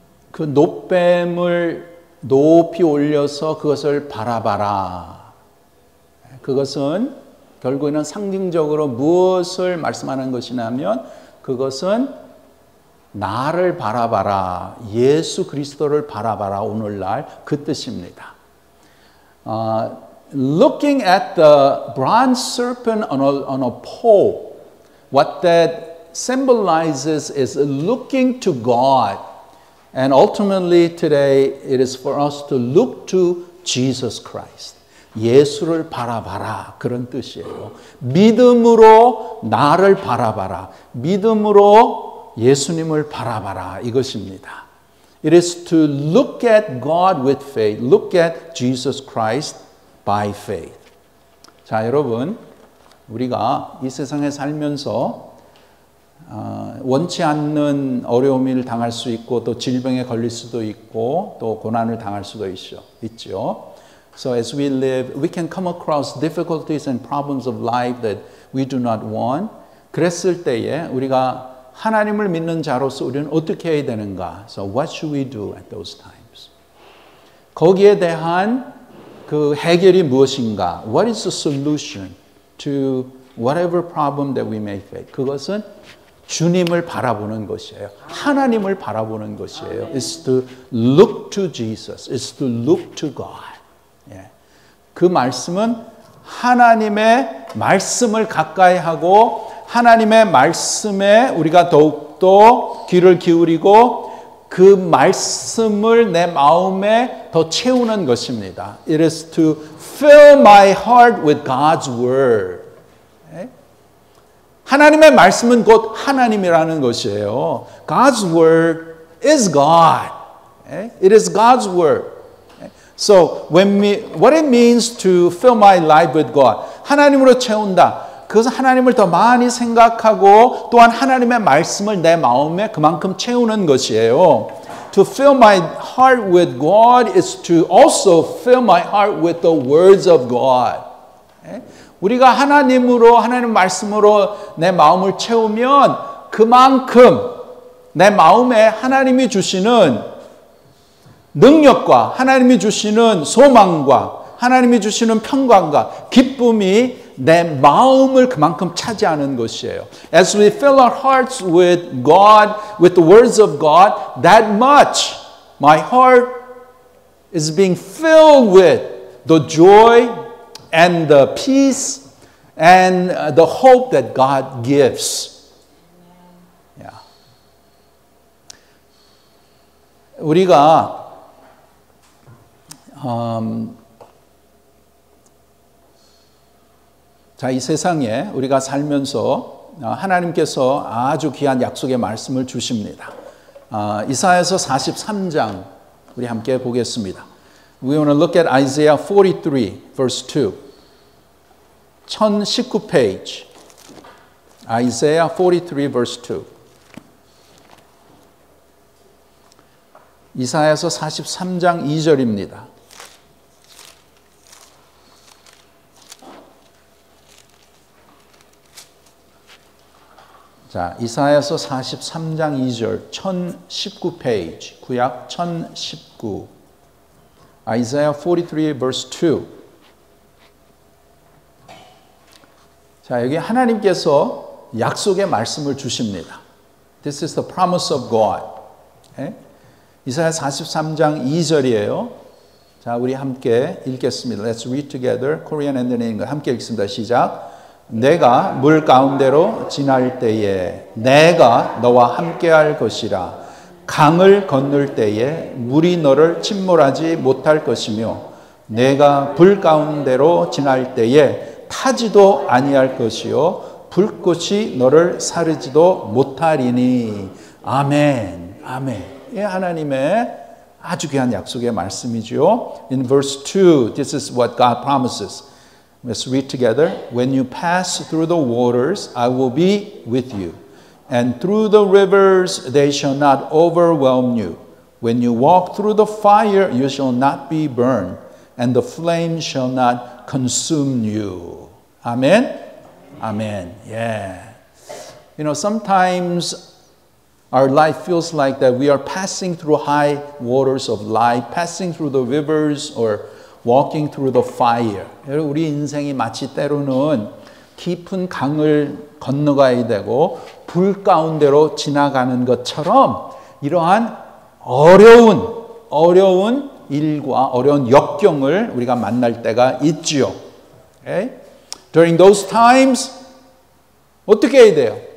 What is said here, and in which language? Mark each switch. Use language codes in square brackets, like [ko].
[ko] 그 놋뱀을 높이 올려서 그것을 바라봐라. 그것은 결국에는 상징적으로 무엇을 말씀하는 것이냐면 그것은 나를 바라봐라. 예수 그리스도를 바라봐라. 오늘날 그 뜻입니다. [en] Looking at the bronze serpent on a pole, what that symbolizes is looking to God. And ultimately today it is for us to look to Jesus Christ. [ko] 예수를 바라봐라. 그런 뜻이에요. 믿음으로 나를 바라봐라. 믿음으로 예수님을 바라봐라. 이것입니다. [en] It is to look at God with faith. Look at Jesus Christ by faith. [ko] 자, 여러분, 우리가 이 세상에 살면서 원치 않는 어려움을 당할 수 있고 또 질병에 걸릴 수도 있고 또 고난을 당할 수도 있죠. [en] So as we live, we can come across difficulties and problems of life that we do not want. [ko] 그랬을 때에 우리가 하나님을 믿는 자로서 우리는 어떻게 해야 되는가? [en] So what should we do at those times? [ko] 거기에 대한 그 해결이 무엇인가? [en] What is the solution to whatever problem that we may face? [ko] 그것은 주님을 바라보는 것이에요. 하나님을 바라보는 것이에요. [en] It's to look to Jesus. It's to look to God. 예. [ko] 그 말씀은 하나님의 말씀을 가까이 하고 하나님의 말씀에 우리가 더욱더 귀를 기울이고 그 말씀을 내 마음에 더 채우는 것입니다. [en] It is to fill my heart with God's word. [ko] 예? 하나님의 말씀은 곧 하나님이라는 것이에요. [en] God's word is God. It is God's word. So what it means to fill my life with God. [ko] 하나님으로 채운다. 그것은 하나님을 더 많이 생각하고 또한 하나님의 말씀을 내 마음에 그만큼 채우는 것이에요. [en] To fill my heart with God is to also fill my heart with the words of God. [ko] 우리가 하나님 말씀으로 내 마음을 채우면 그만큼 내 마음에 하나님이 주시는 능력과 하나님이 주시는 소망과 하나님이 주시는 평강과 기쁨이 내 마음을 그만큼 차지하는 것이에요. [en] As we fill our hearts with God, with the words of God, that much my heart is being filled with the joy and the peace and the hope that God gives. Yeah. [ko] 우리가 자, 이 세상에 우리가 살면서 하나님께서 아주 귀한 약속의 말씀을 주십니다. 이사야서 43장 우리 함께 보겠습니다. [en] We want to look at Isaiah 43 verse 2. 1019 페이지. Isaiah 43 verse 2. [ko] 이사야서 43장 2절입니다. 자, 이사야서 43장 2절 1019 페이지. [en] 구약 1019. Isaiah 43 verse 2. [ko] 자, 여기 하나님께서 약속의 말씀을 주십니다. [en] This is the promise of God. [ko] 네? 이사야 43장 2절이에요. 자, 우리 함께 읽겠습니다. [en] Let's read together. Korean and English. [ko] 함께 읽습니다. 시작. 내가 물 가운데로 지날 때에 내가 너와 함께할 것이라. 강을 건널 때에 물이 너를 침몰하지 못할 것이며 내가 불 가운데로 지날 때에 타지도 아니할 것이요 불꽃이 너를 사르지도 못하리니. 아멘. 아멘. 이 하나님의 아주 귀한 약속의 말씀이죠. [en] In verse 2, this is what God promises. Let's read together. When you pass through the waters, I will be with you. And through the rivers, they shall not overwhelm you. When you walk through the fire, you shall not be burned. And the flame shall not consume you. Amen? Amen. Yeah. You know, sometimes our life feels like that we are passing through high waters of life, passing through the rivers or walking through the fire. [ko] 우리 인생이 마치 때로는 깊은 강을 건너가야 되고 불 가운데로 지나가는 것처럼 이러한 어려운 일과 어려운 역경을 우리가 만날 때가 있지요. Okay? [en] During those times [ko] 어떻게 해야 돼요?